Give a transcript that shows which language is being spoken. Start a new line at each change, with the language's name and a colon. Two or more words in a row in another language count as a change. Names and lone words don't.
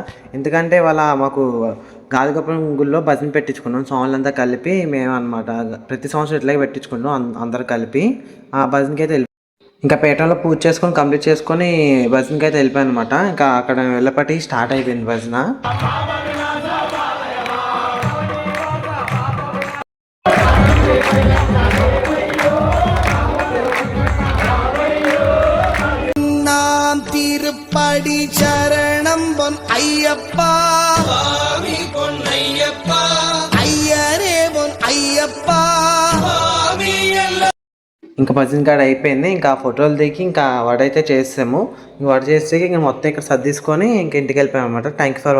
Telugu: ఎందుకంటే వాళ్ళ మాకు గాలిగోపురం గుళ్ళో భజన పెట్టించుకున్నాం. సాంగ్లంతా కలిపి మేము అనమాట ప్రతి సంవత్సరం ఇట్లాగే పెట్టించుకున్నాం అందరు కలిపి. ఆ భజనకి అయితే ఇంకా పేటలో పూజ చేసుకొని కంప్లీట్ చేసుకొని భజనకి అయితే వెళ్ళిపోయాను అనమాట. ఇంకా అక్కడ వెళ్ళపటి స్టార్ట్ అయిపోయింది భజన.
Tamil: திருப்படி சரணம் பொன் ஐயப்பா பொன் ஐயப்பா ஐயரே பொன் ஐயப்பா.
Telugu: ఇంకా భజన కాడ అయిపోయింది. ఇంకా ఫోటోలు దిగి ఇంకా వాడైతే చేసాము. వాడు చేస్తే ఇంకా మొత్తం ఇక్కడ సర్దిసుకొని ఇంకా ఇంటికి వెళ్ళిపోయాం అనమాట.
English: thank you for watching.